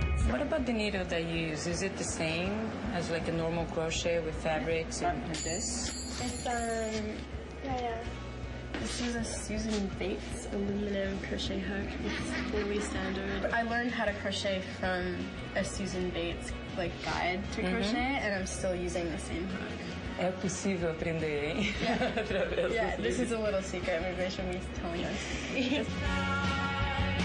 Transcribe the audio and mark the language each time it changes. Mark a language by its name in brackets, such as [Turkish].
[English] What about the needle that you use? Is it the same as like a normal crochet with fabrics and this? It's, yeah. This is a Susan Bates aluminum crochet hook. It's fully standard. I learned how to crochet from a Susan Bates like guide to crochet, and I'm still using the same hook. [Portuguese] É possível aprender, hein? [English] Yeah, this is a little secret. Maybe I should be telling us.